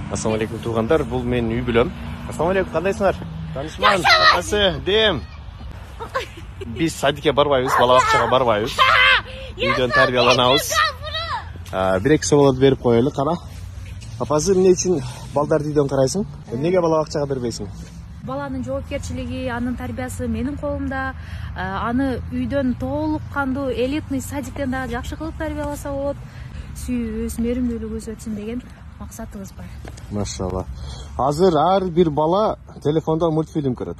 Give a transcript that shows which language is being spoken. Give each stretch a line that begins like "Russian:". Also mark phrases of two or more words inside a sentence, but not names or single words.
Kazakh: Ассалаумалейкум туғандар, бұл мен үй білем. Ассалаумалейкум, қандайсыңар? Танышман, атасы, дем. Біз садикке барбайбыз, балабақшаға барбайбыз. Үйден тәрбияланабыз. Бір-екі сауалды беріп қоялы, қара. Апасы, не үшін балдарды үйден қарайсың? Неге балабақшаға бербейсің?
Kyrgyz: Баланын жоопкерчилиги, анын тарбиясы менин колумда. Аны үйдөн толук кандуу элитный садиктен дагы жакшы кылып тарбияласа болот. Сүйүүбүз, мээримдүүлүгүбүз өтсүн деген максатыбыз бар. Машалла. Азыр ар бир бала телефонда мультфильм көрөт.